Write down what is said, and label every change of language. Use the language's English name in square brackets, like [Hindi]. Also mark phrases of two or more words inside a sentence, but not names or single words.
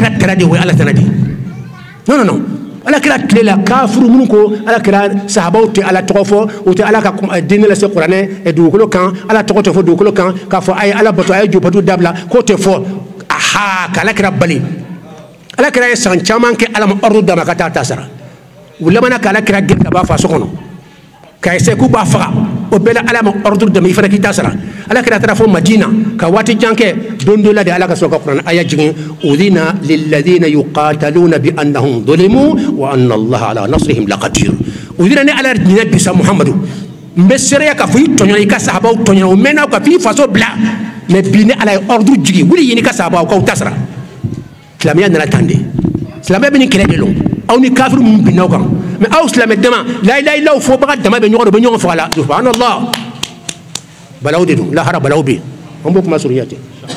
[Bambara] kira tɛra de o ye ala tɛra de non ala kira tile la kafuru minnu ko ala kira sahabaw tɛ ala tɔgɔ fɔ u tɛ ala ka diinɛ lase kuranɛ dugukolo kan ala tɔgɔ tɛ fɔ dugukolo kan k'a fɔ a ye ala bato a ye jɔbatu dabila k'o tɛ fɔ aha ka ala kira bali ala kira ye san caman kɛ ala ma ordre d'a ma ka taa taasara u labanna ka ala kira gɛn ka bɔ a faso kɔnɔ k'a essayer k'u b'a faga o bɛɛ la ala ma ordre d'a ma i fana k'i ta sara ala kira taara fɔ Madina ka waati jan kɛ don dɔ la de ala ka sɔrɔ ka kuranɛ aya jigin [Arabic] أذن للذين يقاتلون ب أنهم ظلموا وأن الله على نصرهم لقدير [Bambara] udhina ni ala dinɛ bisa Muhamadu n bɛ seereya k'a fɔ i tɔɲɔna i ka sahabaw tɔɲɔna o mɛnna ka f'i faso bila mais bi ni ala ye ordre jigin wuli ɲini ka sahabaw k'aw ta sara silamɛya nana tan de silamɛya bɛ nin kɛlɛ de lon aw ni kafiru minnu binna aw kan mais aw silamɛ dama la [Arabic] إله إلا الله [Bambara] fɔbaga dama bɛ ɲɔgɔn na u bɛ ɲɔgɔn faga la subhanallah balaw de don lahara balaw bɛ yen an b'o kuma surunya ten